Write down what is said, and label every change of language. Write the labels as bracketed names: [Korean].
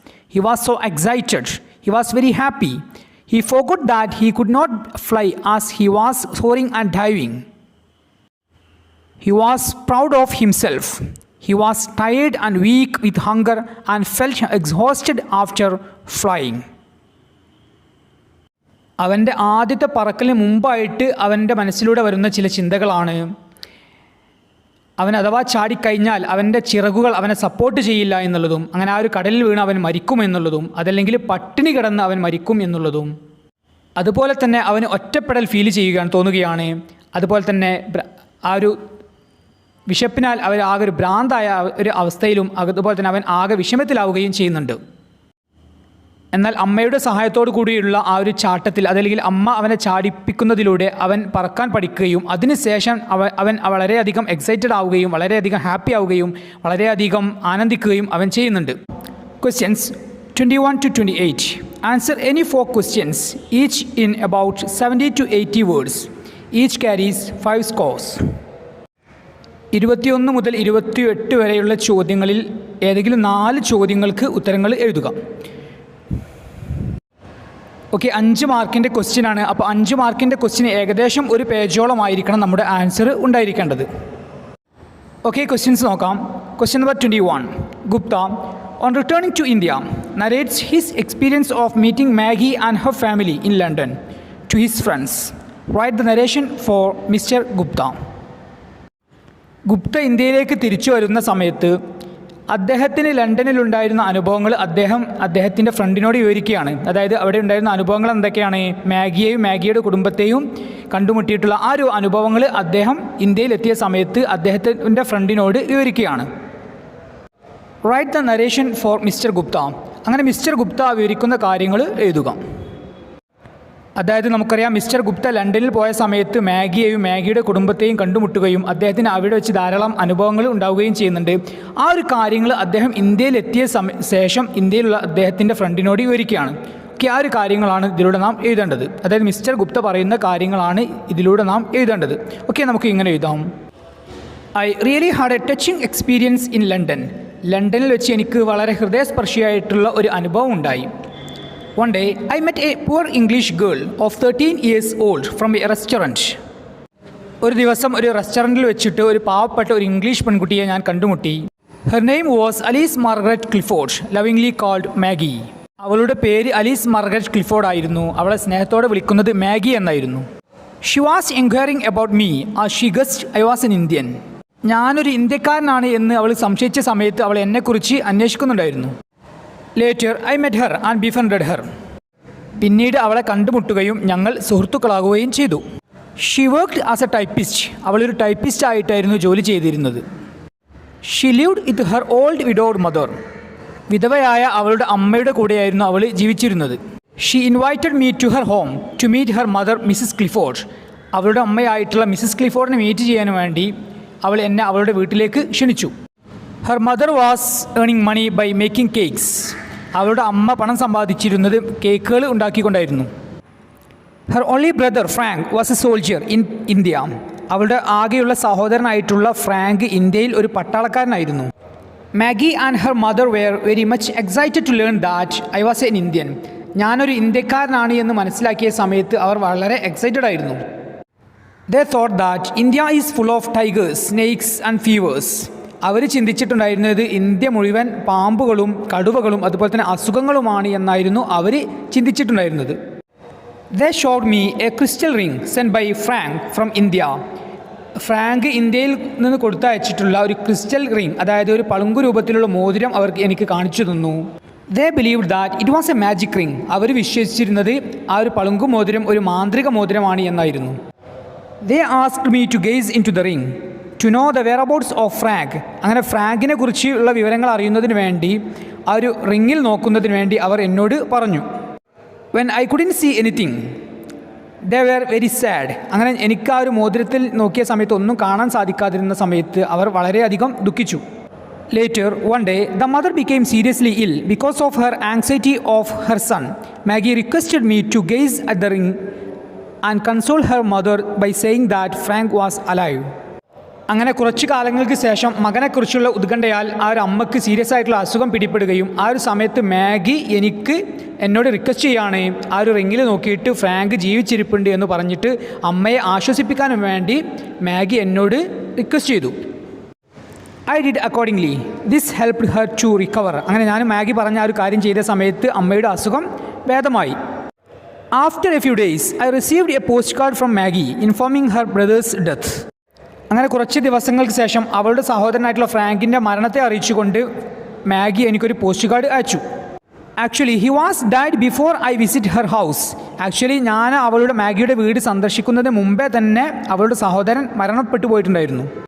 [English] He was so excited. He was very happy. He forgot that he could not fly as he was soaring and diving. He was proud of himself. He was tired and weak with hunger and felt exhausted after flying. [Malayalam] അവൻ്റെ ആദ്യത്തെ പറക്കലിന് മുമ്പായിട്ട് അവൻ്റെ മനസ്സിലൂടെ വരുന്ന ചില ചിന്തകളാണ്: അവൻ അഥവാ ചാടിക്കഴിഞ്ഞാൽ അവൻ്റെ ചിറകുകൾ അവനെ സപ്പോർട്ട് ചെയ്യില്ല എന്നുള്ളതും, അങ്ങനെ ആ ഒരു കടലിൽ വീണ് അവൻ മരിക്കും എന്നുള്ളതും, അതല്ലെങ്കിൽ പട്ടിണി കിടന്ന് അവൻ മരിക്കും എന്നുള്ളതും, അതുപോലെ തന്നെ അവന് ഒറ്റപ്പെടൽ ഫീൽ ചെയ്യുകയാണ് തോന്നുകയാണ്. അതുപോലെ തന്നെ ആ ഒരു വിശപ്പിനാൽ അവർ ആകെ ഒരു ഭ്രാന്തായ ഒരു അവസ്ഥയിലും അതുപോലെ തന്നെ അവൻ ആകെ വിഷമത്തിലാവുകയും ചെയ്യുന്നുണ്ട്. എന്നാൽ അമ്മയുടെ സഹായത്തോടു കൂടിയുള്ള ആ ഒരു ചാട്ടത്തിൽ, അതല്ലെങ്കിൽ അമ്മ അവനെ ചാടിപ്പിക്കുന്നതിലൂടെ അവൻ പറക്കാൻ പഠിക്കുകയും അതിനുശേഷം അവൻ വളരെയധികം എക്സൈറ്റഡ് ആവുകയും വളരെയധികം ഹാപ്പി ആവുകയും വളരെയധികം ആനന്ദിക്കുകയും അവൻ ചെയ്യുന്നുണ്ട്. [English] Questions 21 to 28. Answer any 4 questions, each in about 70 to 80 words. Each carries 5 scores. [Malayalam] 21 മുതൽ 28 വരെയുള്ള ചോദ്യങ്ങളിൽ ഏതെങ്കിലും 4 ചോദ്യങ്ങൾക്ക് ഉത്തരങ്ങൾ എഴുതുക. ഓക്കെ, 5 മാർക്കിൻ്റെ ക്വസ്റ്റ്യൻ ആണ്. അപ്പോൾ 5 മാർക്കിൻ്റെ ക്വസ്റ്റ്യൻ ഏകദേശം ഒരു പേജോളമായിരിക്കണം നമ്മുടെ ആൻസർ ഉണ്ടായിരിക്കേണ്ടത്. ഓക്കെ, ക്വസ്റ്റ്യൻസ് നോക്കാം. Question number 21. [English] Gupta, on returning to India, narrates his experience of meeting Maggie and her family in London to his friends. Write the narration for Mr. Gupta. [Malayalam] Gupta ഇന്ത്യയിലേക്ക് തിരിച്ചു വരുന്ന സമയത്ത് അദ്ദേഹത്തിന് ലണ്ടനിലുണ്ടായിരുന്ന അനുഭവങ്ങൾ അദ്ദേഹത്തിൻ്റെ ഫ്രണ്ടിനോട് വിവരിക്കുകയാണ്. അതായത് അവിടെ ഉണ്ടായിരുന്ന അനുഭവങ്ങൾ എന്തൊക്കെയാണ്? മാഗിയെയും മാഗിയുടെ കുടുംബത്തെയും കണ്ടുമുട്ടിയിട്ടുള്ള ആ ഒരു അനുഭവങ്ങൾ അദ്ദേഹം ഇന്ത്യയിലെത്തിയ സമയത്ത് അദ്ദേഹത്തിൻ്റെ ഫ്രണ്ടിനോട് വിവരിക്കുകയാണ്. [English] Write the narration for mister Gupta. [Malayalam] അങ്ങനെ മിസ്റ്റർ ഗുപ്ത വിവരിക്കുന്ന കാര്യങ്ങൾ എഴുതുക. അതായത് നമുക്കറിയാം, മിസ്റ്റർ ഗുപ്ത ലണ്ടനിൽ പോയ സമയത്ത് മാഗിയെയും മാഗിയുടെ കുടുംബത്തെയും കണ്ടുമുട്ടുകയും അദ്ദേഹത്തിന് അവിടെ വെച്ച് ധാരാളം അനുഭവങ്ങൾ ഉണ്ടാവുകയും ചെയ്യുന്നുണ്ട്. ആ ഒരു കാര്യങ്ങൾ അദ്ദേഹം ഇന്ത്യയിലെത്തിയ ശേഷം ഇന്ത്യയിലുള്ള അദ്ദേഹത്തിൻ്റെ ഫ്രണ്ടിനോട് വിവരിക്കുകയാണ്. ഓക്കെ, ആ ഒരു കാര്യങ്ങളാണ് ഇതിലൂടെ നാം എഴുതേണ്ടത്. അതായത് മിസ്റ്റർ ഗുപ്ത പറയുന്ന കാര്യങ്ങളാണ് ഇതിലൂടെ നാം എഴുതേണ്ടത്. ഓക്കെ, നമുക്ക് ഇങ്ങനെ എഴുതാം. [English] I really had a touching experience in London. [Malayalam] ലണ്ടനിൽ വെച്ച് എനിക്ക് വളരെ ഹൃദയസ്പർശിയായിട്ടുള്ള ഒരു അനുഭവം ഉണ്ടായി. [English] One day, I met a poor English girl of 13 years old from a restaurant. [Malayalam] ഒരു ദിവസം ഒരു റെസ്റ്റോറൻറ്റിൽ വെച്ചിട്ട് ഒരു പാവപ്പെട്ട ഒരു ഇംഗ്ലീഷ് പെൺകുട്ടിയെ ഞാൻ കണ്ടുമുട്ടി. [English] Her name was Alice Margaret Clifford, lovingly called Maggie. [Malayalam] അവളുടെ പേര് അലീസ് മാർഗരറ്റ് ക്ലിഫോർഡ് ആയിരുന്നു. അവളെ സ്നേഹത്തോടെ വിളിക്കുന്നത് മാഗി എന്നായിരുന്നു. [English] She was inquiring about me as she guessed I was an Indian. [Malayalam] ഞാനൊരു ഇന്ത്യക്കാരനാണ് എന്ന് അവൾ സംശയിച്ച സമയത്ത് അവൾ എന്നെക്കുറിച്ച് അന്വേഷിക്കുന്നുണ്ടായിരുന്നു. [English] Later, I met her and befriended her. [Malayalam] പിന്നീട് അവളെ കണ്ടുമുട്ടുകയും ഞങ്ങൾ സുഹൃത്തുക്കളാകുകയും ചെയ്തു. [English] She worked as a typist. [Malayalam] അവളൊരു ടൈപ്പിസ്റ്റ് ആയിട്ടായിരുന്നു ജോലി ചെയ്തിരുന്നത്. [English] She lived with her old widowed mother. [Malayalam] വിധവയായ അവളുടെ അമ്മയുടെ കൂടെയായിരുന്നു അവൾ ജീവിച്ചിരുന്നത്. [English] She invited me to her home to meet her mother, Mrs. Clifford. [Malayalam] അവളുടെ അമ്മയായിട്ടുള്ള മിസ്സസ് ക്ലിഫോർഡിനെ മീറ്റ് ചെയ്യാൻ വേണ്ടി അവൾ എന്നെ അവളുടെ വീട്ടിലേക്ക് ക്ഷണിച്ചു. [English] Her mother was earning money by making cakes. [Malayalam] അവളുടെ അമ്മ പണം സമ്പാദിച്ചിരുന്നത് കേക്കുകൾ ഉണ്ടാക്കിക്കൊണ്ടായിരുന്നു. [English] Her only brother Frank was a soldier in India. [Malayalam] അവളുടെ ആകെയുള്ള സഹോദരനായിട്ടുള്ള ഫ്രാങ്ക് ഇന്ത്യയിൽ ഒരു പട്ടാളക്കാരനായിരുന്നു. [English] Maggie and her mother were very much excited to learn that I was an Indian. [Malayalam] ഞാനൊരു ഇന്ത്യക്കാരനാണ് എന്ന് മനസ്സിലാക്കിയ സമയത്ത് അവർ വളരെ എക്സൈറ്റഡ് ആയിരുന്നു. [English] They thought that India is full of tigers, snakes and fevers. [Malayalam] Our ചിന്തിച്ചിട്ടുണ്ടായിരുന്നത് India മുഴുവൻ പാമ്പുകളും കടുവകളും അതുപോലെ തന്നെ അസുഖങ്ങളുമാണ് എന്നായിരുന്നു അവർ ചിന്തിച്ചിട്ടുണ്ടായിരുന്നത്. [English] They showed me a crystal ring sent by Frank from India. [Malayalam] Frank ഇന്ത്യയിൽ നിന്ന് കൊടുത്തയച്ചിട്ടുള്ള ഒരു ക്രിസ്റ്റൽ റിംഗ്, അതായത് ഒരു പളുങ്കു രൂപത്തിലുള്ള മോതിരം അവർക്ക് എനിക്ക് കാണിച്ചു തന്നു. [English] They believed that it was a magic ring. [Malayalam] അവർ വിശ്വസിച്ചിരുന്നത് ആ ഒരു പളുങ്കു മോതിരം ഒരു മാന്ത്രിക മോതിരമാണ് എന്നായിരുന്നു. [English] They asked me to gaze into the ring to know the whereabouts of Frank. [Malayalam] അങ്ങനെ ഫ്രാങ്കിനെ കുറിച്ചുള്ള വിവരങ്ങൾ അറിയുന്നതിന് വേണ്ടി ആ ഒരു റിങ്ങിൽ നോക്കുന്നതിന് വേണ്ടി അവർ എന്നോട് പറഞ്ഞു. [English] When I couldn't see anything, they were very sad. [Malayalam] അങ്ങനെ എനിക്ക് ആ ഒരു മോതിരത്തിൽ നോക്കിയ സമയത്ത് ഒന്നും കാണാൻ സാധിക്കാതിരുന്ന സമയത്ത് അവർ വളരെയധികം ദുഃഖിച്ചു. [English] Later, one day, the mother became seriously ill because of her anxiety of her son. Maggie requested me to gaze at the ring and console her mother by saying that Frank was alive. [Malayalam] അങ്ങനെ കുറച്ചു കാലങ്ങൾക്ക് ശേഷം മകനെക്കുറിച്ചുള്ള ഉത്കണ്ഠയാൽ ആ ഒരു അമ്മയ്ക്ക് serious ആയിട്ടുള്ള അസുഖം പിടിപ്പെടുകയും ആ ഒരു സമയത്ത് മാഗി എന്നോട് റിക്വസ്റ്റ് ചെയ്യാണ് ആ ഒരു റിങ്ങിൽ നോക്കിയിട്ട് ഫ്രാങ്ക് ജീവിച്ചിരിപ്പുണ്ട് എന്ന് പറഞ്ഞിട്ട് അമ്മയെ ആശ്വസിപ്പിക്കാനും വേണ്ടി മാഗി എന്നോട് റിക്വസ്റ്റ് ചെയ്തു. [English] I did accordingly. This helped her to recover. [Malayalam] അങ്ങനെ ഞാൻ മാഗി പറഞ്ഞ ആ ഒരു കാര്യം ചെയ്ത സമയത്ത് അമ്മയുടെ അസുഖം ഭേദമായി. [English] After a few days, I received a postcard from Maggie informing her brother's death. [Malayalam] അങ്ങനെ കുറച്ച് ദിവസങ്ങൾക്ക് ശേഷം അവളുടെ സഹോദരനായിട്ടുള്ള ഫ്രാങ്കിൻ്റെ മരണത്തെ അറിയിച്ചുകൊണ്ട് മാഗി എനിക്കൊരു പോസ്റ്റ് കാർഡ് അയച്ചു. [English] Actually he was died before I visit her house. [Malayalam] Actually ഞാൻ അവളുടെ മാഗിയുടെ വീട് സന്ദർശിക്കുന്നതിന് മുമ്പേ തന്നെ അവളുടെ സഹോദരൻ മരണപ്പെട്ടു പോയിട്ടുണ്ടായിരുന്നു.